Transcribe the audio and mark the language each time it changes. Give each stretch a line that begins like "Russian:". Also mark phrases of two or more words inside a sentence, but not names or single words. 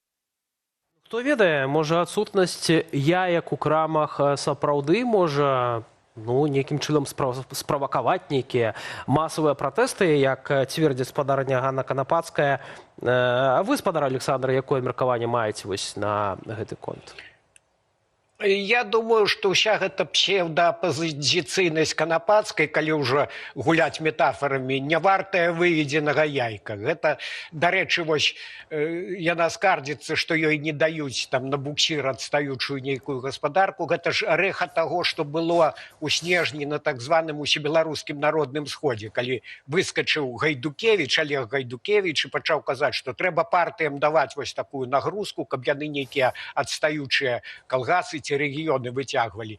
Belarusian: Хто ведае, можа, адсутнасць яек у крамах сапраўды можа нейкім чынам справакаваць нейкія масавыя пратэсты, як цвердзіць спадарня Ганна Канапацкая. А вы, спадар Александр, якое меркаванне маеце вось на гэты конт?
Russian: Я думаю, что вся эта
Belarusian: псевдоапозіцыйнасць канапацкай, калі ўжо гуляць метафорамі, не вартая выведзенага яйка. Гэта, дарэчы, вось яна скардзіцца, што ёй не даюць там на буксір адстаючую нейкую гаспадарку. Гэта ж рэха таго, што было ў снежні на так званым усебеларускім народным сходзе, калі выскачыў Гайдукевіч, Олег Гайдукевіч, і пачаў казаць, што трэба партыям даваць вось такую нагрузку, каб яны нейкія адстаючыя калгасы ці рэгіёны выцягвалі.